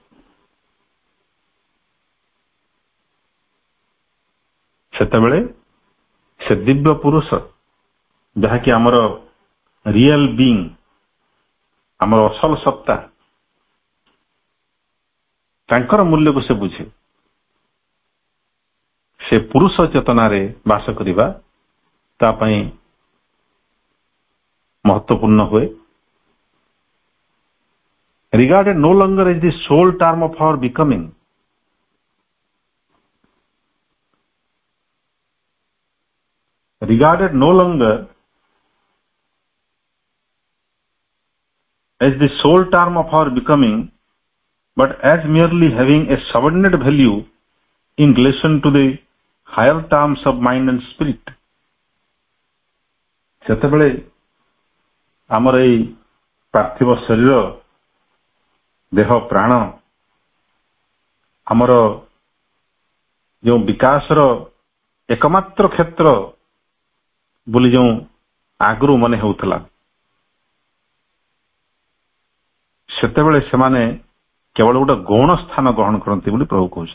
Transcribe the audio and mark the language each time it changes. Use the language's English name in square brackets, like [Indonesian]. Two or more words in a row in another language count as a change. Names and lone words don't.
[Odia] ସେତେବେଳେ ସେ ଦିବ୍ୟ ପୁରୁଷ, ଯାହାକି ଆମର [English] real being, [Odia] ଆମର ଅସଲ ସତ୍ତା, ତାଙ୍କର ମୂଲ୍ୟକୁ ସେ ବୁଝେ। ସେ ପୁରୁଷ ଚେତନାରେ ବାସ କରିବା ତା ପାଇଁ ମହତ୍ୱପୂର୍ଣ୍ଣ ହୁଏ। [English] ରିଗାର୍ଡେଡ୍ no longer as the sole term of our becoming, regarded no longer as the sole term of our becoming, but as merely having a subordinate value in relation to the higher terms of mind and spirit. [Odia] ସେତେବେଳେ ଆମର ଏଇ ପାର୍ଥିବ ଶରୀର, ଦେହ, ପ୍ରାଣ ଆମର ଯେଉଁ ବିକାଶର ଏକମାତ୍ର କ୍ଷେତ୍ର ବୋଲି ଯେଉଁ ଆଗରୁ ମନେ ହେଉଥିଲା, ସେତେବେଳେ ସେମାନେ କେବଳ ଗୋଟେ ଗୌଣ ସ୍ଥାନ ଗ୍ରହଣ କରନ୍ତି ବୋଲି ପ୍ରଭୁ କହୁଛନ୍ତି।